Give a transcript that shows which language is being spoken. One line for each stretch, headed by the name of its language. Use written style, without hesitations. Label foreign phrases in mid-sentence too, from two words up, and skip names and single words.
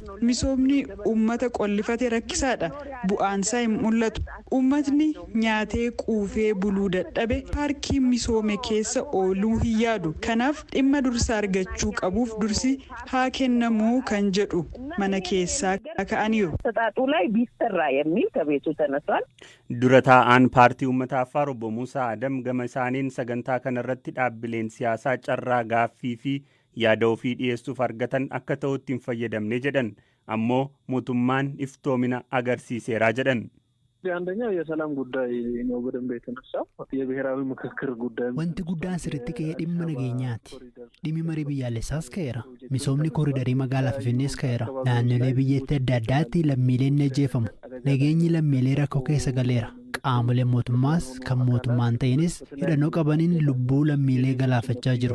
Oromo: Misoomni uummata qollifate rakkisaadha. Bu'aan isaa hin mul'atu. Uummatni nyaatee quufee buluu dadhabe paarkii misoome keessa ooluu hin yaadu. Kanaaf dhimma dursa argachuu qabuuf dursi haa kennamuu kan jedhu mana keessaa ka'aniiru.
Amharic: ተጣጡ ላይ ቢሰራ የሚል ከቤቱ ተነሷል።
Oromo: Dura taa'aan paartii uummata Affaar obbo Muusaa Adam gama isaaniin sagantaa kanarratti dhaabbileen siyaasaa carraa gaaffii fi yaada ofii dhiyeessuuf argatan akka ta'utti hin fayyadamne jedhan ammoo mootummaan iftoomina agarsiiseera jedhan.
Amharic: አንደኛው የሰላም ጉዳይ ነው በደንብ የተነሳው የብሔራዊ ምክክር ጉዳይ
Oromo: wanti guddaan sirriitti ka'ee dhimma nageenyaati. Dhimmi marii biyyaalessaas ka'eera. Misoomni kooriidarii magaalaa Finfinnees ka'eera. Naannolee biyyattii adda addaatti lammiileen ni ajjeefamu. Nageenyi lammiilee rakkoo keessa galeera. Qaamoleen mootummaas kan mootummaan ta'inis hidhannoo qabaniin lubbuu lammiilee galaafachaa jiru.